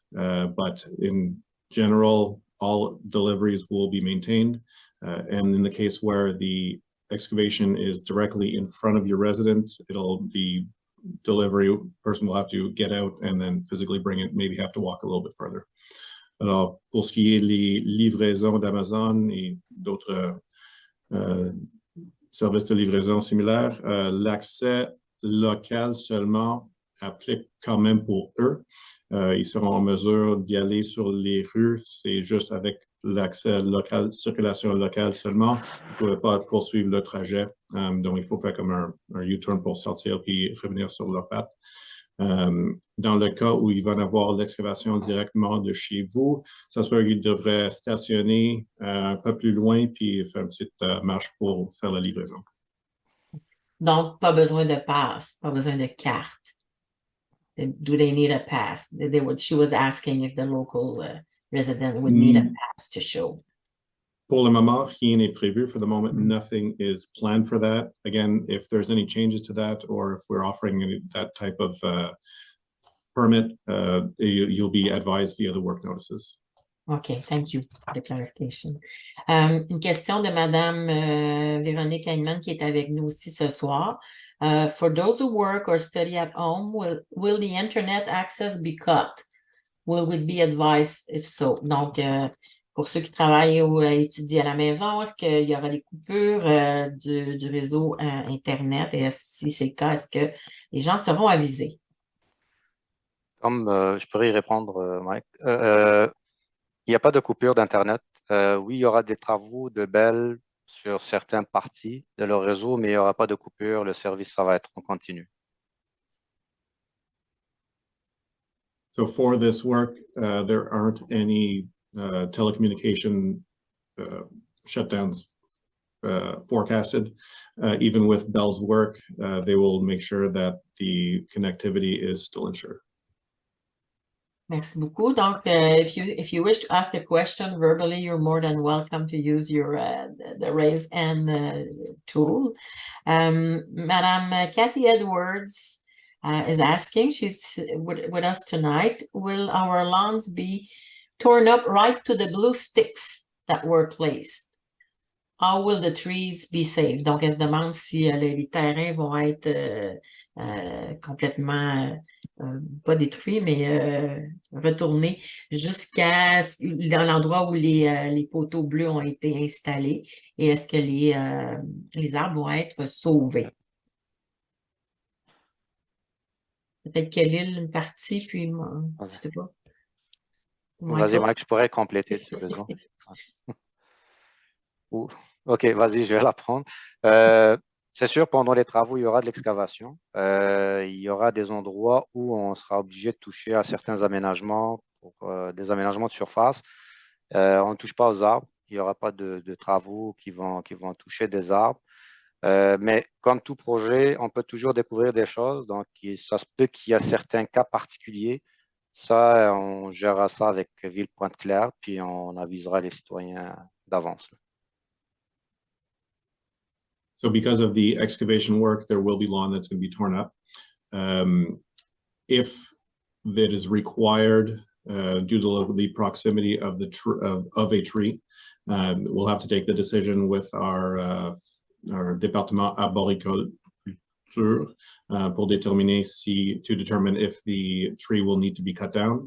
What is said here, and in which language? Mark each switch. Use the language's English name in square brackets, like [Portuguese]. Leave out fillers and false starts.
[English] But in general, all deliveries will be maintained. And in the case where the excavation is directly in front of your residence, the delivery person will have to get out and then physically bring it, maybe have to walk a little bit further. [French] Alors, pour ce qui est les livraisons d'Amazon et d'autres services de livraison similaires, l'accès local seulement applique quand même pour eux. Ils seront en mesure d'y aller sur les rues. C'est juste avec l'accès local, circulation locale seulement. Ils ne pouvaient pas poursuivre le trajet. Donc, il faut faire comme un U-turn pour sortir puis revenir sur leurs pattes. Dans le cas où il va y avoir l'excavation directement de chez vous, ça se peut qu'il devrait stationner un peu plus loin puis faire une petite marche pour faire la livraison. Donc, pas besoin de passe, pas besoin de carte. [English] Do they need a pass? She was asking if the local resident would need a pass to show. [French] Pour le moment, rien n'est prévu. [English] For the moment, nothing is planned for that. Again, if there's any changes to that, or if we're offering that type of permit, you'll be advised via the work notices. OK, thank you for the clarification. [French] Une question de Madame Véronique Heinemann qui est avec nous aussi ce soir. [English] For those who work or study at home, will the internet access be cut? Will we be advised if so? [French] Donc, pour ceux qui travaillent ou étudient à la maison, est-ce qu'il y aura des coupures du réseau Internet? Et si c'est le cas, est-ce que les gens seront avisés? Comme je pourrais y répondre, Mike. Il n'y a pas de coupure d'Internet. Oui, il y aura des travaux de Bell sur certaines parties de leur réseau, mais il n'y aura pas de coupure. Le service, ça va être en continu. [English] So for this work, there aren't any telecommunication shutdowns forecasted. Even with Bell's work, they will make sure that the connectivity is still ensured. [French] Merci beaucoup. [English] Donc, if you wish to ask a question verbally, you're more than welcome to use your the raise hand tool. Madame Kathy Edwards is asking, she's with us tonight, will our lawns be torn up right to the blue sticks that were placed? How will the trees be saved? [French] Donc, elle se demande si les terrains vont être complètement, pas détruits, mais retournés jusqu'à dans l'endroit où les poteaux bleus ont été installés. Et est-ce que les arbres vont être sauvés? Peut-être quelle est une partie, puis je ne sais pas. Vas-y, Mike, je pourrais compléter si besoin. OK, vas-y, je vais la prendre. C'est sûr, pendant les travaux, il y aura de l'excavation. Il y aura des endroits où on sera obligé de toucher à certains aménagements, des aménagements de surface. On ne touche pas aux arbres. Il n'y aura pas de travaux qui vont toucher des arbres. Mais comme tout projet, on peut toujours découvrir des choses. Donc, ça se peut qu'il y a certains cas particuliers. Ça, on gérera ça avec Ville Pointe-Claire, puis on avisera les citoyens d'avance. [English] So because of the excavation work, there will be lawn that's going to be torn up. If that is required due to the proximity of a tree, we'll have to take the decision with our [French] département arboriculture pour déterminer [English] to determine if the tree will need to be cut down.